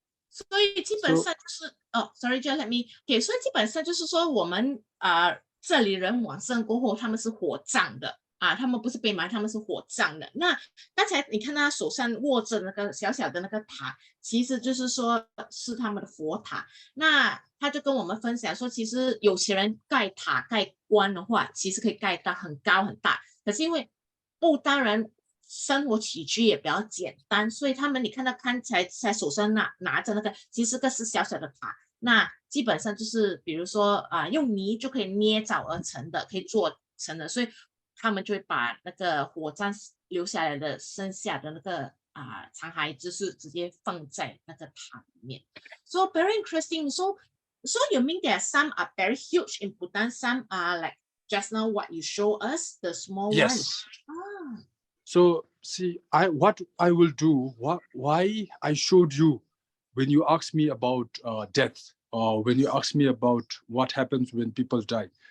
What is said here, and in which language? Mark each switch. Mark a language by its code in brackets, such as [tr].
[zh] 所以基本上就是 [en] sorry, just let me. [zh] OK， 所以基本上就是说我们这里人往生过后，他们是火葬的他们不是被埋，他们是火葬的。那刚才你看他手上握着那个小小的那个塔，其实就是说是他们的佛塔。那他就跟我们分享说，其实有钱人盖塔盖棺的话，其实可以盖到很高很大。可是因为不丹人生活起居也比较简单，所以他们你看到刚才在手上拿着那个，其实个是小小的塔。那基本上就是比如说用泥就可以捏造而成的，可以做成的，所以他们就会把那个火葬留下来的剩下的那个残骸，就是直接放在那个塔里面。 [en] So very interesting. So you mean that some are very huge in Bhutan, some are like just now what you show us, the small ones. So see, what I will do, why I showed you when you asked me about death, or when you asked me about what happens when people die.